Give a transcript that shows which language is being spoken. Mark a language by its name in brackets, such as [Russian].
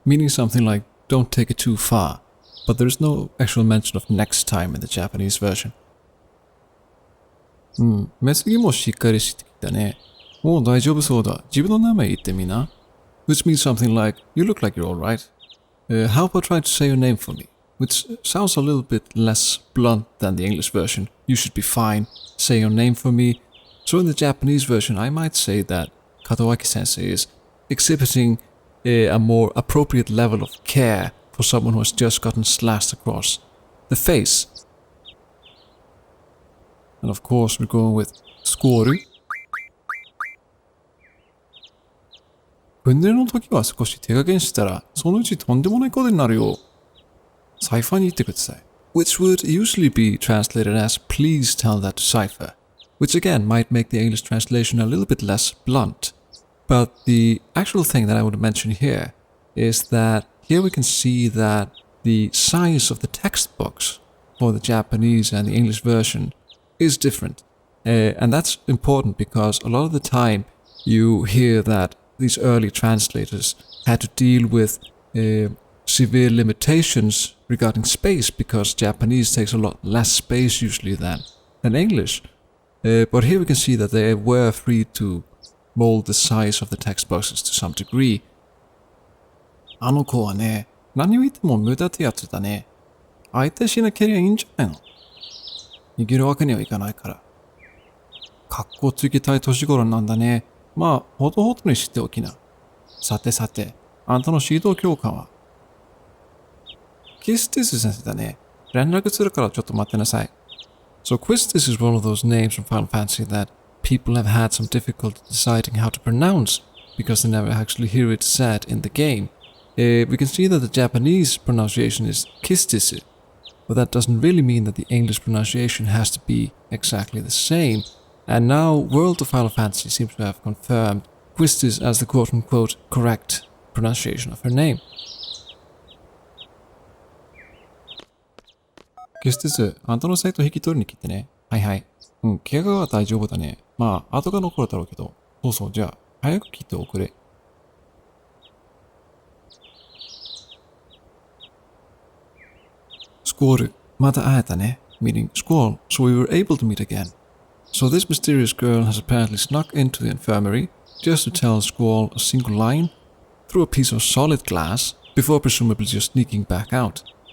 [English] Meaning something like, don't take it too far. But there's no actual mention of next time in the Japanese version. [Japanese] 目つきもしっかりしてきたね。もう大丈夫そうだ。自分の名前言ってみな。 [English] Which means something like, you look like you're alright. How about trying to say your name for me? Which sounds a little bit less blunt than the English version. You should be fine. Say your name for me. So in the Japanese version, I might say that Katowaki-sensei is exhibiting a more appropriate level of care for someone who has just gotten slashed across the face. And of course, we're going with Squall. [Japanese] 訓練の時は少し手加減したら、そのうちとんでもないことになるよ。サイファーに言ってください。 [English] Which would usually be translated as, please tell that to Cypher. Which again might make the English translation a little bit less blunt. But the actual thing that I would mention here is that here we can see that the size of the text box for the Japanese and the English version is different. And that's important because a lot of the time you hear that these early translators had to deal with severe limitations regarding space because Japanese takes a lot less space usually than English. But here we can see that they were free to mold the size of the text boxes to some degree. [Japanese] あの子はね、何を言っても無駄ってやつだね。相手しなければいいんじゃないの？逃げるわけにはいかないから。格好つけたい年頃なんだね。まあ、ほどほどにしておきな。さてさて、あんたの指導教官は？キスティス先生だね。連絡するからちょっと待ってなさい。 [English] So Quistis is one of those names from Final Fantasy that people have had some difficulty deciding how to pronounce because they never actually hear it said in the game. We can see that the Japanese pronunciation is Kistis, but that doesn't really mean that the English pronunciation has to be exactly the same. And now World of Final Fantasy seems to have confirmed Quistis as the quote-unquote correct pronunciation of her name. [Japanese] キスティス、あんたのサイト引き取りに来てね。はいはい。怪我は大丈夫だね。まあ、後が残るだろうけど。そうそう、じゃあ、早く来ておくれ。 Squall, また会えたね。 [English] Meaning Squall, so we were able to meet again. So this mysterious girl has apparently snuck into the infirmary just to tell Squall a single line through a piece of solid glass before presumably just sneaking back out.